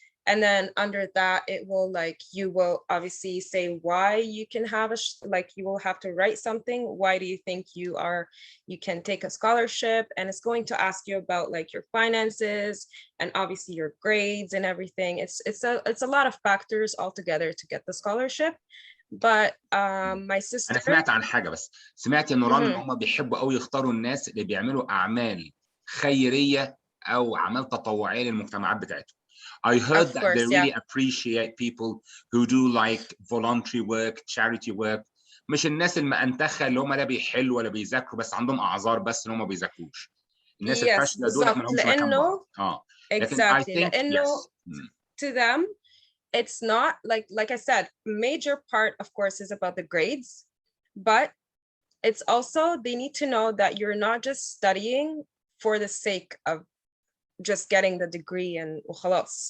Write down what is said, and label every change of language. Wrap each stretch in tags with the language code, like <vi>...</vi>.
<en>And then under that, you will obviously say why you can have you will have to write something. Why do you think you can take a scholarship? And it's going to ask you about like your finances and obviously your grades and everything. It's a lot of factors altogether to get the scholarship. But my sister.</en> <ar>أنا سمعت عن حاجة، بس سمعت إن نوران هم بيحبوا قوي يختاروا الناس اللي بيعملوا أعمال خيرية أو أعمال تطوعية للمجتمعات بتاعتهم.</ar> <en>I heard that they really appreciate people who do like voluntary work, charity work.</en> <ar>مش الناس المأنتخة اللي هم لا بيحلوا ولا بيذاكروا بس عندهم أعذار بس إن هم ما بيذاكروش. الناس الفاشلة دول ما لهمش مكان بره.</ar> <en>Exactly.</en> <ar>لأنه</ar> <en>to them, it's not like I said, major part, of course, is about the grades, but it's also they need to know that you're not just studying for the sake of just getting the degree and khalas.</en>